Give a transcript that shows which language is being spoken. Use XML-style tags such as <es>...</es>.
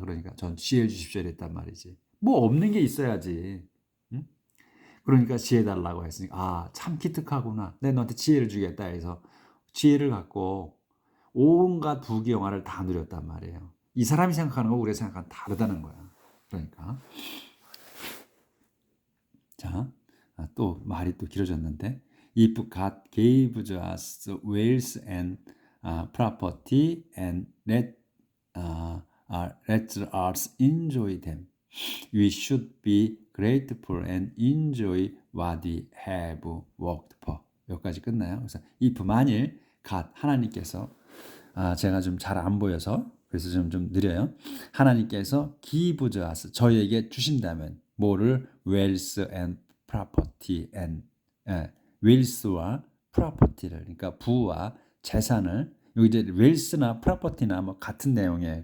<ko>그러니까 전 지혜 주십시오 이랬단 말이지. 뭐 없는 게 있어야지. 응? 그러니까 지혜 달라고 했으니까 참 기특하구나. 내 너한테 지혜를 주겠다 해서 지혜를 갖고 온갖 부귀영화를 다 누렸단 말이에요. 이 사람이 생각하는 거 우리가 생각하는 다르다는 거야. 그러니까 자, 또 말이 또 길어졌는데</ko> <en>If God gave us wealth and property and let us enjoy them, we should be grateful and enjoy what we have worked for.</en> <ko>여기까지 끝나요. 그래서 if 만일 God 하나님께서 제가 좀 잘 안 보여서 그래서 좀 느려요. 하나님께서 give us 저희에게 주신다면 뭐를 wealth and property and wealth와 property를 그러니까 부와 재산을 여기 이제 wealth나 property나 뭐 같은 내용이에요.</ko>